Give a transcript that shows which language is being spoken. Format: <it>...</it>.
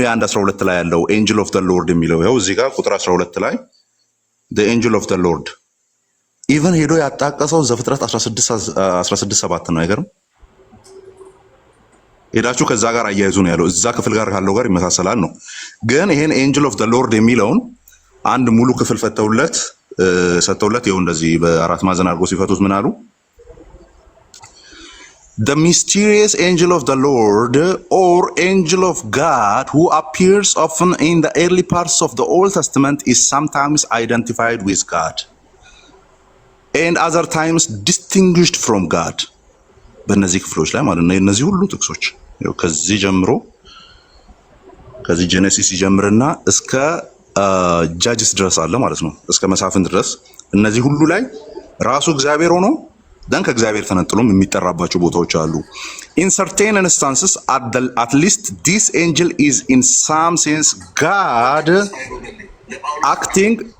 <am>የአንድ 12 ላይ ያለው ኤንጅል ኦፍ ዘ ሎርድ የሚለው ይኸው እዚህ ጋር ቁጥር 12 ላይ</am> <en>the angel of the lord</en> <am>ኢቨን ሄዶ ያጣቀሰው ዘፍጥረት 16:7 ነው። አይገርም? ሄዳችሁ ከዛ ጋር አያይዙ ነው ያለው። እዛ ክፍል ጋር ካለው ጋር ይመሳሰላል ነው። ግን ይሄን ኤንጅል ኦፍ ዘ ሎርድ የሚለውን አንድ ሙሉ ክፍል ሰጥተውለት ይኸው እንደዚህ በአራት ማዕዘን አድርጎ ሲፈቱት ምን አሉ?</am> <en>The mysterious angel of the Lord or angel of God who appears often in the early parts of the Old Testament is sometimes identified with God and other times distinguished from God.</en> <am>በእነዚህ ክፍሎች ላይ ማለት ነው። እነዚህ ሁሉ ጥቅሶች ከዚህ ጀምሮ ከዚህ ጄኔሲስ ይጀምርና እስከ ጃጅስ ድረስ አለ ማለት ነው። እስከ መሳፍንት ድረስ እነዚህ ሁሉ ላይ ራሱ እግዚአብሔር ሆኖ ደን ከእግዚአብሔር ተነጥሎም የሚጠራባቸው ቦታዎች አሉ።</am> <en>in certain instances at least this angel is in some sense God acting</en>